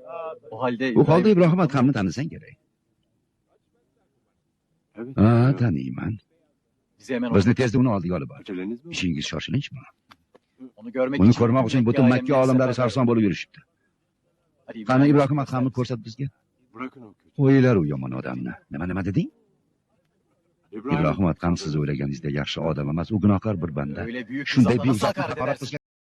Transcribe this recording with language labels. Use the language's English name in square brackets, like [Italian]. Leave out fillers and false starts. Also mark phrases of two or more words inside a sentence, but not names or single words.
[Uzbek] U holda Ibrohim adhamni tanisang kerak. Ha, taniyman. Bizni tezda uni oldiga olib bor. [Turkish] Aceleniz mi? [Uzbek] Ishingiz shoshilinchmi? Uni ko'rmoq uchun butun Makka olimlari sarson bo'lib yurishibdi. Qani Ibrohim adhamni ko'rsat bizga. [Turkish] Bırakın o kötü. [Uzbek] O'ylar u yomon odamni. Nima deding? Ibrohim adham siz o'ylaganingizda yaxshi odam emas, u gunohkor bir banda. Shunday bezakni haqorat qilgan